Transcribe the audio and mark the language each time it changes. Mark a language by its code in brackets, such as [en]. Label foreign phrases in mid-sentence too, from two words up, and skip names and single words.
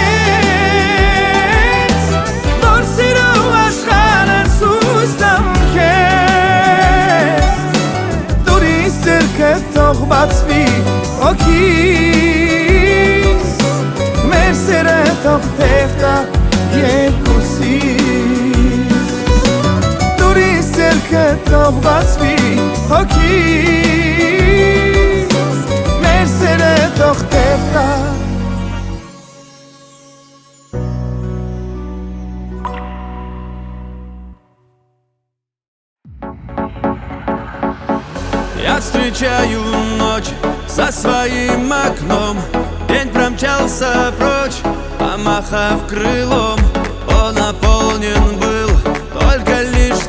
[hy] կես Որ սիրո աշխարհը ցույց տամ քեզ Դուրիս ձեռքը թող բացվի հոգիս Մեր սերը թող տև տա երկուսիս Դուրիս ձեռքը թող բացվի հոգիս Մեր սերը թող տև տա [ru] Я встречаю ночь за своим окном День промчался прочь, помахав крылом Он наполнен был только лишь